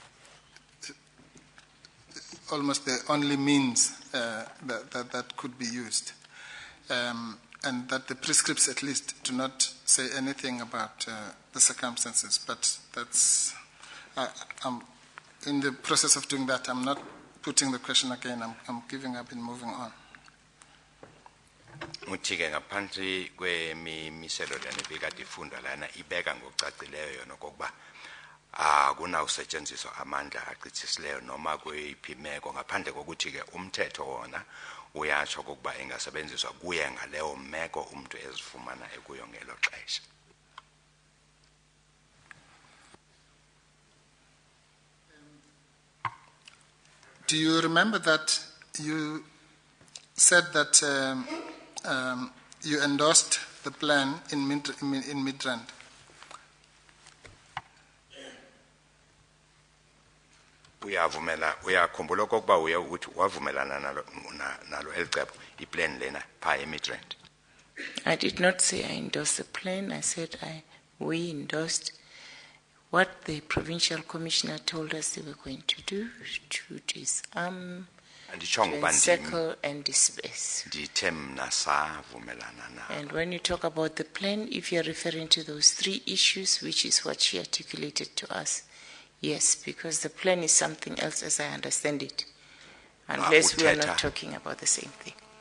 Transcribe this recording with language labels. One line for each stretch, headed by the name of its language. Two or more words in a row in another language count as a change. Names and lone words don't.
English: almost the only means that could be used, and that the prescripts at least do not say anything about the circumstances. But that's I'm in the process of doing that. I'm not putting the question again. I'm giving up and moving on.
Zulu: Uthike ngaphansi kwemimiselo lana bekadifunda lana ibeka ngokucacileyo yona kokuba akunawusetshenziswa amandla achithisileyo noma kuyiphi imeko ngaphandle kokuthi ke umthetho wona uyatsho kokuba engasebenziswa kuye ngaleyo meko umuntu ezifumana ekuyo ngelo xesha.
English: Do you remember that you said that you endorsed the plan in Midrand?
Xhosa: Uyakhumbula kokuba uthi wavumelana nalo elicebo iplan lena pha eMidrand?
English: I did not say I endorsed the plan. I said we endorsed what the provincial commissioner told us they were going to do, to disarm, to encircle and disperse. And when you talk about the plan, if you're referring to those 3 issues, which is what she articulated to us, yes, because the plan is something else as I understand it, unless we are not talking about the same thing.